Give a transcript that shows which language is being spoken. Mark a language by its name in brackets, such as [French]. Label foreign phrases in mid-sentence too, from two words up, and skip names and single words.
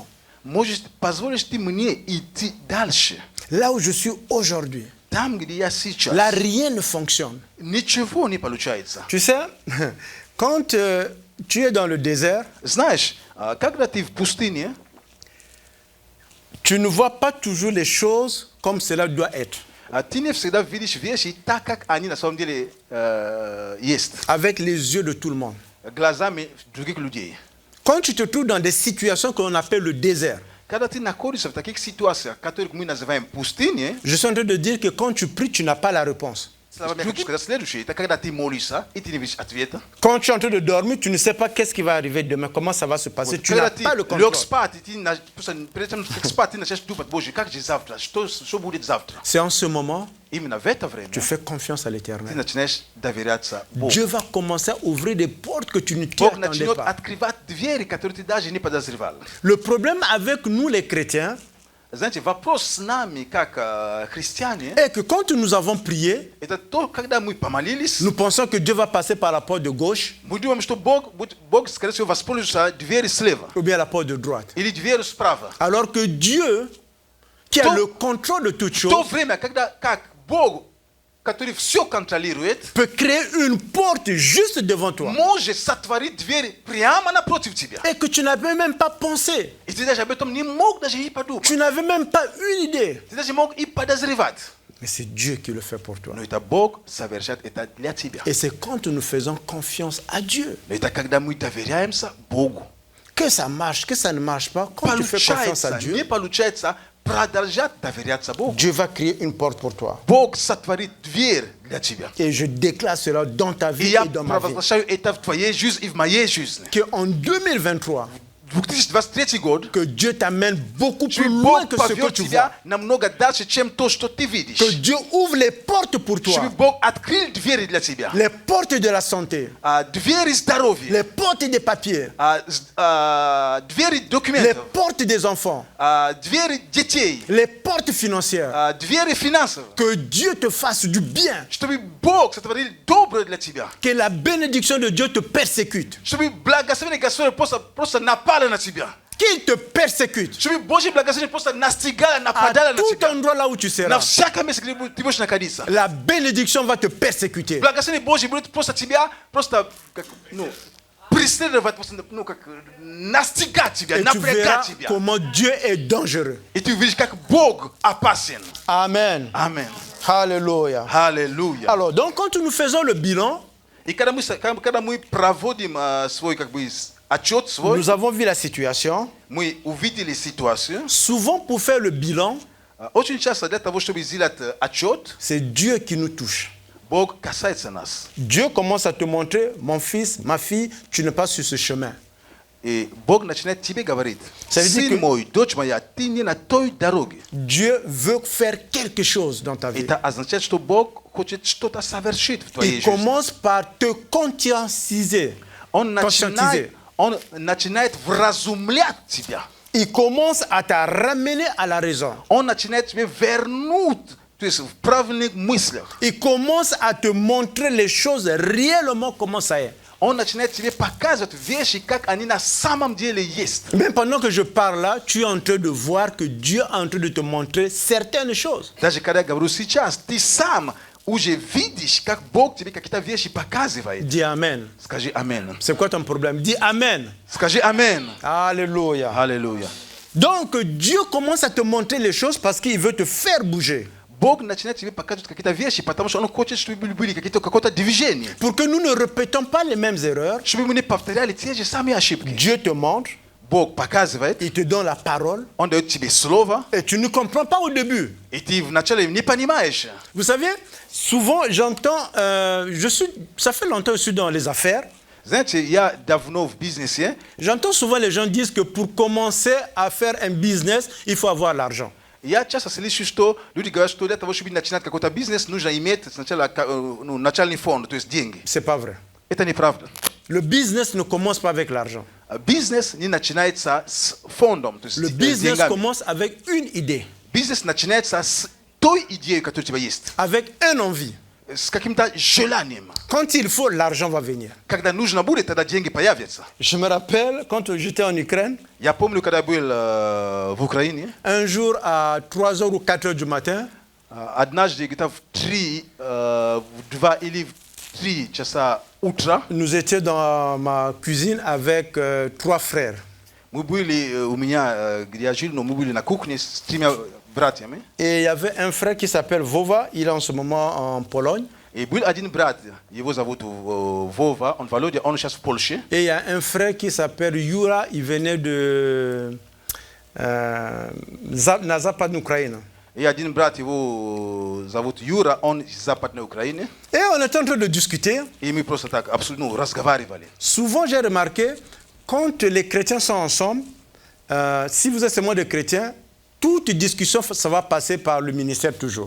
[Russian] может, позволишь ты мне идти дальше? [French] Là où je suis aujourd'hui, [Russian] Там, где я сейчас, [French] là rien ne fonctionne. [Russian] ничего не получается. [French] Tu sais, quand tu es dans le désert, [Russian] Знаешь, когда ты в пустыне, [French] tu ne vois pas toujours les choses comme cela doit être. [Russian] ты не всегда видишь вещи так, как они на самом деле есть. [French] Avec les yeux de tout le monde. [Russian] Глазами других людей. [French] Quand tu te trouves dans des situations qu'on appelle le désert, [Russian] Когда ты находишься в таких ситуациях, которые мы называем пустыней, [French] je suis en train de dire que quand tu pries, tu n'as pas la réponse. [Russian] словами я хочу сказать следующее. Это когда ты молишься, и ты не видишь ответа. [French] Quand tu es en train de dormir, tu ne sais pas qu'est-ce qui va arriver demain, comment ça va se passer. Tu n'as [Russian] Когда ты [French] pas le [Russian] лег [French] contrôle. [Russian] спать, и ты перед тем, как спать, ты начинаешь думать, Боже, как же завтра, что будет завтра? [French] C'est en ce moment, [Russian] Именно в это время [French] tu fais confiance à [Russian] ты [French] l'Éternel. [Russian] начинаешь доверяться Богу. [French] Dieu va commencer à ouvrir des portes que tu ne t'y [Russian] Бог [French] attendais [Russian] начнет [French] pas. [Russian] открывать двери, которые ты даже не подозревал. [French] Le problème avec nous les chrétiens [Russian] Знаете, вопрос с нами, как христиане, [French] est que quand nous avons prié, [Russian] это то, когда мы помолились, [French] nous pensons que Dieu va passer par la porte de gauche [Russian] мы думаем, что Бог, скорее всего, воспользуется дверью слева [French] ou bien la porte de droite. [Russian] или дверью справа. [French] Alors que Dieu, qui a [Russian] То- [French] le contrôle de toutes [Russian] В то [French] choses, [Russian] время, когда как Бог, который все контролирует, [French] peut créer une porte juste devant toi [Russian] может сотворить дверь прямо напротив тебя. [French] et que tu n'avais même pas pensé. [Russian] И ты даже об этом не мог даже и подумать. [French] Tu n'avais même pas une idée. [Russian] Ты даже мог и подозревать. [French] Mais c'est Dieu qui le fait pour toi. [Russian] Но это Бог совершает это для тебя. [French] Et c'est quand nous faisons confiance à Dieu. [Russian] Но это когда мы доверяемся Богу. [French] Que ça marche, que ça ne marche pas, quand tu fais confiance à [Russian] Получается, не [French] Dieu, [Russian] получается, продолжать доверяться Богу. [French] Dieu va créer une porte pour toi. [Russian] Бог сотворит дверь для тебя. [French] Et je déclare cela dans ta [Russian] И [French] vie [Russian] я [French] et dans ma vie. [Russian] провозглашаю это в твоей жизни и в моей жизни. [French] Qu'en 2023, [Russian] 2023 год, [French] que Dieu t'amène beaucoup plus [Russian] чтобы [French] loin [Russian] Бог [French] que ce que [Russian] повел [French] tu vois. [Russian] тебя намного дальше, чем то, что ты видишь. [French] Que Dieu ouvre les portes pour [Russian] Чтобы [French] toi. [Russian] Бог открыл двери для тебя. [French] Les portes de la santé, [Russian] Двери здоровья, [French] les portes des papiers, [Russian] двери [French] les [Russian] документов, [French] portes des enfants, [Russian] двери детей, [French] les portes financières. [Russian] двери финансов. [French] Que Dieu te fasse du bien. [Russian] Чтобы Бог сотворил доброе для тебя. [French] Que la bénédiction de Dieu te persécute. [Russian] Чтобы благословение Господа просто напало на тебя. [French] Qu'il te persécute. [Russian] Чтобы Божье благословение просто настигало, нападало [French] À [Russian] на [French] tout [Russian] тебя. [French] endroit là où tu [Russian] На [French] seras, [Russian] всяком месте, где ты будешь находиться. [French] la bénédiction va te persécuter. [Russian] Благословение Божье будет просто тебя, как, преследовать, просто, как настигать тебя, [French] Et tu verras [Russian] напрягать тебя. [French] comment Dieu est dangereux. [Russian] И ты увидишь, как Бог опасен. [French] Amen. [Russian] Amen. [French] Alléluia. [Russian] Аллилуйя. [French] Alors, donc, quand nous faisons le bilan, [Russian] И когда мы проводим свой отчет свой, [French] nous avons vu la situation. [Russian] мы увидели ситуацию. [French] Souvent, pour faire le bilan, [Russian] Очень часто для того, чтобы сделать отчет, [French] c'est Dieu qui nous touche. [Russian] Бог касается нас. [French] Dieu commence à te montrer, mon fils, ma fille, tu n'es pas sur ce chemin. [Russian] И Бог начинает тебе говорить: [French] Ça veut dire [Russian] сын [French] que- [Russian] мой, дочь моя, ты не на той дороге. [French] Dieu veut faire quelque chose dans ta vie. [Russian] Это означает, что Бог хочет что-то совершить в твоей [French] Il [Russian] жизни. [French] commence par te conscientiser. [Russian] Он [French] conscientiser. [Russian] начинает вразумлять тебя. [French] Il commence à te ramener à la raison. [Russian] Он начинает тебе вернуть, то есть в правильных мыслях. [French] Il commence à te montrer les choses réellement comment ça est. [Russian] Он начинает тебе показывать вещи, как они на самом деле есть. [French] Même pendant que je parle là, tu es en train de voir que Dieu est en train de te montrer certaines choses. [Russian] Даже когда я говорю сейчас, ты сам уже видишь, как Бог тебе какие-то вещи показывает. [French] Dis Amen. [Russian] Скажи Амен. [French] C'est quoi ton problème? Dis Amen. [Russian] Скажи Амен. [French] Alléluia. [Russian] Аллилуйя. [French] Donc Dieu commence à te montrer les choses parce qu'il veut te faire bouger. [Russian] Бог начинает тебе показывать какие-то вещи, потому что Он хочет, чтобы были какое-то движение. [French] Pour que nous ne répétons pas les mêmes erreurs, [Russian] Чтобы мы не повторяли те же самые ошибки. [French] Dieu te montre, [Russian] Бог показывает, [French] il te donne la parole [Russian] Он дает тебе слово, [French] et tu ne comprends pas au début. [Russian] и ты вначале не понимаешь. [French] Vous savez, souvent j'entends, ça fait longtemps que je suis dans les affaires. [Russian] Знаете, я давно в бизнесе. [French] J'entends souvent les gens dire que pour commencer à faire un business, il faut avoir l'argent. [Russian] Я часто слышу, что люди говорят, что для того, чтобы начинать какой-то бизнес, нужно иметь сначала начальный фонд, то есть деньги. [French] C'est pas vrai. [Russian] Это неправда. [French] Le business ne commence pas avec l'argent. [Russian] Бизнес не начинается с фондом, то есть [French] Le business [Russian] деньгами. [French] commence avec une idée, [Russian] Бизнес начинается с той идеей, которая у тебя есть, [French] avec une envie. [Russian] с каким-то желанием. [French] Quand il faut, l'argent va venir. [Russian] Когда нужно будет, тогда деньги появятся. [French] Je me rappelle, quand j'étais en Ukraine, [Russian] Я помню, когда я был в Украине, [French] un jour à 3h ou 4h du matin, [Russian] однажды где-то в 2 или 3 часа утра [French] nous étions dans ma cuisine avec 3 frères. [Russian] мы были у меня, где я жил, но мы были на кухне с 3 братьями. [French] Et il y avait un frère qui s'appelle Vova, il est en ce moment en Pologne. [Russian] И был один брат, его зовут Вова, он Володя, он сейчас в Польше. [French] Et il y a un frère qui s'appelle Yura, il venait de [Russian] на Западную Украину. И один брат, его зовут Юра, он из Западной Украины. [French] Et on était en train de discuter. [Russian] И мы просто так абсолютно разговаривали. [French] Souvent, j'ai remarqué, quand les chrétiens sont ensemble, si vous êtes seulement des chrétiens, toute discussion, ça va passer par le ministère toujours.